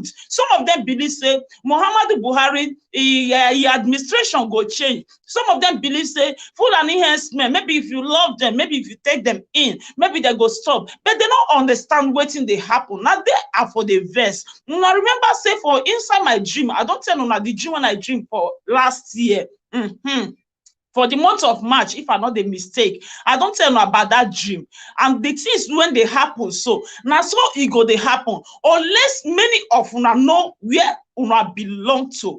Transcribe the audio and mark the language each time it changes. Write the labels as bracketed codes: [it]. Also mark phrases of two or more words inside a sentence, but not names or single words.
[pcm] Some of them believe say Muhammadu Buhari administration go change. Some of them believe say Fulani herdsmen, maybe if you love them, maybe if you take them in, maybe they go stop. But they don't understand wetin dey happen. Now they are for the verse. Una remember say for inside my dream, I don't tell una the dream when I dream for last year. For the month of March, if I not the mistake, I don't tell you about that dream. And the things when they happen, so now so it go they happen, unless many of una know where una belong to.